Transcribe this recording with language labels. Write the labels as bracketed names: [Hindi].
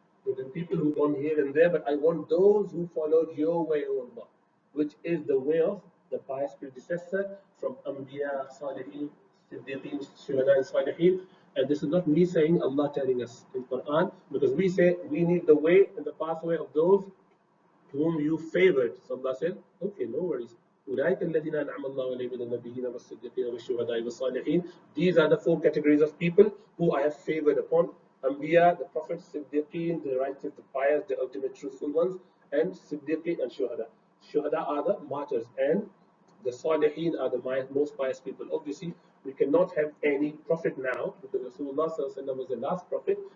[English] There are people who've gone here and there, but I want those who followed your way, O Allah, which is the way of the pious predecessor from Anbiya, Salihin, Siddiqeen, Shuhada, and Salihin. And this is not me saying, Allah telling us in Quran, because we say we need the way and the pathway of those whom you favored. So Allah said, okay, no worries. [Arabic] أولئك الذين أنعم الله عليهم من النبيين والصديقين والشهداء والصالحين. [English] These are the four categories of people who I have favored upon. Anbiya, the prophets, Siddiqeen, the righteous, the pious, the ultimate truthful ones, and Siddiqeen and Shuhada. Shuhada are the martyrs, and the Salihin are the most pious people. Obviously, we cannot have any prophet now because Rasulullah was the last prophet.